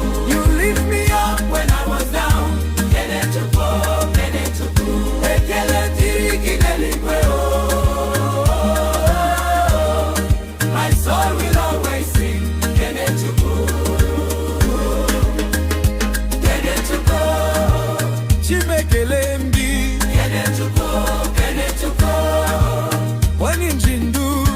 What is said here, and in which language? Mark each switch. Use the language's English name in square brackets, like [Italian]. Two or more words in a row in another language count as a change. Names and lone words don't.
[English] You lift me up when I was down. [Igbo] Ekele dịrị gị n'eluigwe, oh. [English] My soul will always sing. [Igbo] Kenechukwu. Kenechukwu. Chimekele m gị. Onye nji ndu.